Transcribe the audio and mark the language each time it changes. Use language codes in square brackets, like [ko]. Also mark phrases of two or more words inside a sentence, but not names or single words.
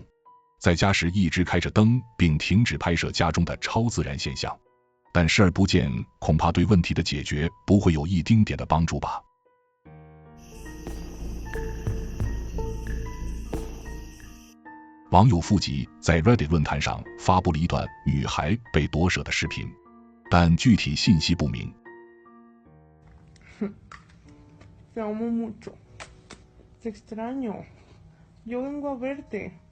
[zh] 在家时一直开着灯，并停止拍摄家中的超自然现象，但视而不见恐怕对问题的解决不会有一丁点的帮助吧。网友富吉在 Reddit 论坛上发布了一段女孩被夺舍的视频，但具体信息不明。 [es] Te amo mucho. Te extraño. Yo vengo a verte.